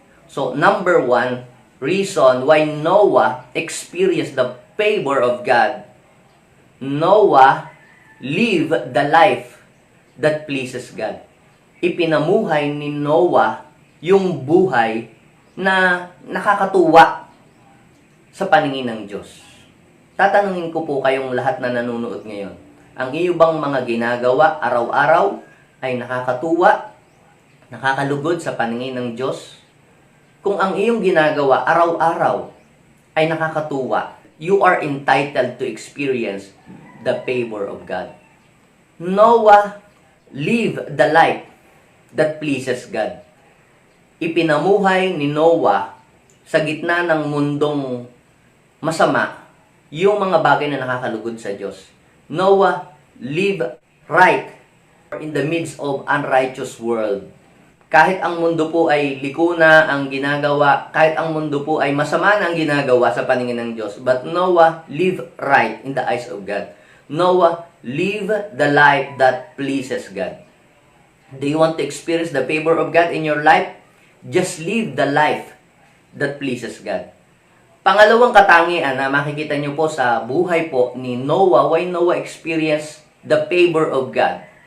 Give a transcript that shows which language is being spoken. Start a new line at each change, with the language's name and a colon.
English: So, number 1, reason why Noah experienced the favor of God. Noah lived the life that pleases God.
Filipino: Ipinamuhay ni Noah yung buhay na nakakatuwa sa paningin ng Diyos. Tatanungin ko po kayong lahat na nanonood ngayon, ang iyo bang mga ginagawa araw-araw ay nakakatuwa, nakakalugod sa paningin ng Diyos?
English: Kung ang iyong ginagawa araw-araw ay nakakatuwa, you are entitled to experience the favor of God. Noah lived the life that pleases God.
Filipino: Ipinamuhay ni Noah sa gitna ng mundong masama yung mga bagay na nakakalugod sa Diyos.
English: Noah lived right in the midst of unrighteous world.
Filipino: Kahit ang mundo po ay likuna ang ginagawa, kahit ang mundo po ay masama na ang ginagawa sa paningin ng Diyos, but Noah lived right in the eyes of God.
English: Noah lived the life that pleases God. Do you want to experience the favor of God in your life? Just live the life that pleases God.
Filipino: Pangalawang katangian na makikita nyo po sa buhay po ni Noah, why Noah experienced the favor of God.